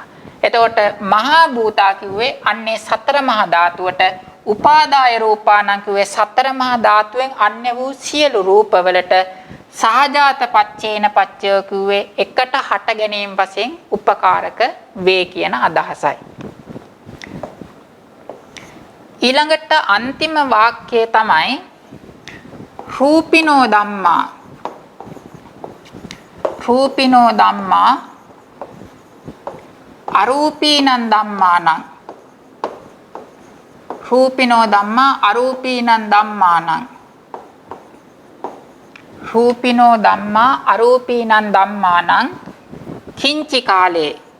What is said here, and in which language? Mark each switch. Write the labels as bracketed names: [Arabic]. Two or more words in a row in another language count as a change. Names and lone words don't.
[Sinhala] එතකොට මහා භූතා කිව්වේ අන්නේ සතර මහා ධාතුවට, [Pali] උපාදාය රූපානං [Sinhala] කිව්වේ සතර මහා ධාතුවෙන් අන්‍ය වූ සියලු රූපවලට, [Pali] සහජාත පච්චේන පච්චය [Sinhala] කිව්වේ එකට හට ගැනීම වශයෙන් උපකාරක වේ කියන අදහසයි. ඊළඟට අන්තිම වාක්‍යය තමයි [Pali] රූපිනෝ ධම්මා. රූපිනෝ ධම්මා අරූපීනං ධම්මානං රූපිනෝ ධම්මා අරූපීනං ධම්මානං රූපිනෝ ධම්මා අරූපීනං ධම්මානං කිංචි කාලේ